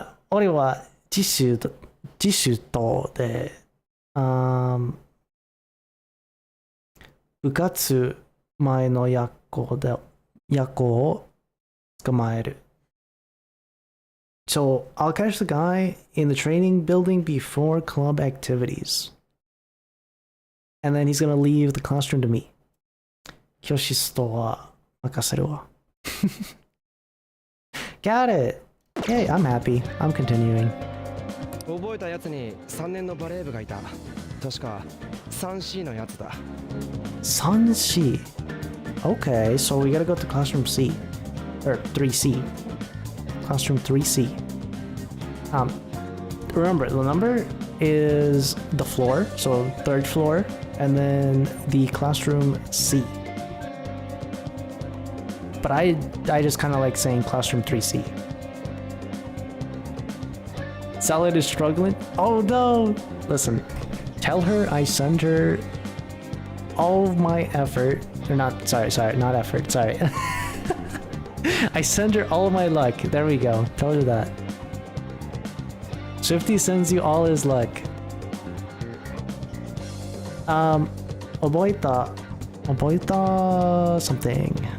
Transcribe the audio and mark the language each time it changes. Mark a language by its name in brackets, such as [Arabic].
[Japanese] 俺は自習とで部活前の夜行を捕まえる。 [English] So I'll catch the guy in the training building before club activities. And then he's gonna leave the classroom to me. [Japanese] 教室とは任せるわ。 [English] Got it! Okay, I'm happy. I'm continuing. [Japanese] 覚えたやつに3年のバレー部がいた。確か 3C のやつだ。 [English] 3C. Okay, so we gotta go to classroom C. Or 3C. Classroom 3C. Remember, the number is the floor, so third floor, and then the classroom C. But I just kind of like saying classroom 3C. Salad is struggling? Oh no! Listen, tell her I send her all of my effort. Or not, sorry, not effort, sorry. I send her all of my luck. There we go. Tell her that. Swifty sends you all his luck. [Japanese] 覚えた [English] something.